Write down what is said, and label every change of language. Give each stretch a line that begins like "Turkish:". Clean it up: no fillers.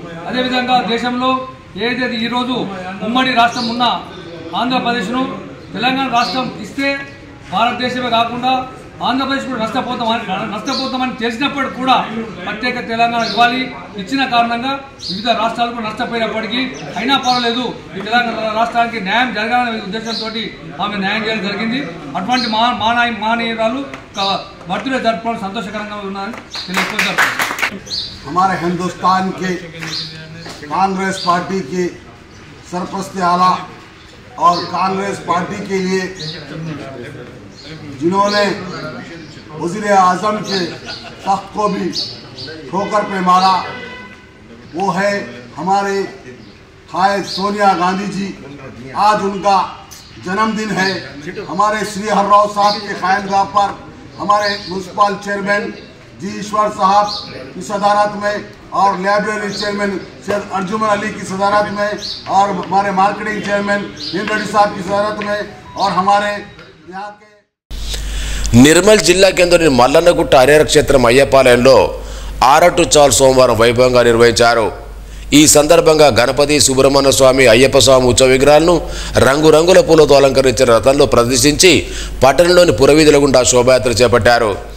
Telugu: అదేవిధంగా దేశంలో ఏదైతే ఈరోజు ఉమ్మడి రాష్ట్రం ఉన్న ఆంధ్రప్రదేశ్ను తెలంగాణ రాష్ట్రం ఇస్తే భారతదేశమే కాకుండా ఆంధ్రప్రదేశ్ కూడా నష్టపోతామని తెలిసినప్పటికీ కూడా ప్రత్యేక తెలంగాణ ఇవ్వాలి ఇచ్చిన కారణంగా వివిధ రాష్ట్రాలు కూడా నష్టపోయినప్పటికీ అయినా పర్వాలేదు ఈ తెలంగాణ రాష్ట్రానికి న్యాయం జరగాలనే ఉద్దేశంతో ఆమె న్యాయం చేయడం జరిగింది. అటువంటి మహనీయురాలు బర్త్డే జరుపుకోవడం సంతోషకరంగా ఉన్నారని తెలియజేస్తారు.
Hindi: हमारे हिंदुस्तान के कांग्रेस पार्टी के सरपरस्त आला और कांग्रेस पार्टी के लिए जिन्होंने वज़ीर आज़म के तख्त को भी ठोकर पे मारा, वो है हमारे कायद सोनिया गांधी जी। आज उनका जन्मदिन है। हमारे श्री हरराव साहब के क़यामगाह पर हमारे म्यूनसिपल चेयरमैन जी ईश्वर साहब की सदारत में और लाइब्रेरी चेयरमैन सैयद अर्जुमन अली की सदारत में और हमारे मार्केटिंग चेयरमैन नीम रेड्डी साहब की सदारत में और हमारे यहाँ के
Telugu: నిర్మల్ జిల్లా కేంద్రంలోని మల్లన్నగుట్ట హరిహర క్షేత్రం అయ్యపాలయంలో ఆరటు చాల్ సోమవారం వైభవంగా నిర్వహించారు. ఈ సందర్భంగా గణపతి, సుబ్రహ్మణ్య స్వామి, అయ్యప్ప స్వామి ఉత్సవ విగ్రహాలను రంగురంగుల పూలతో అలంకరించిన రథంలో ప్రదర్శించి పట్టణంలోని పురవీధుల గుండా శోభాయాత్ర చేపట్టారు.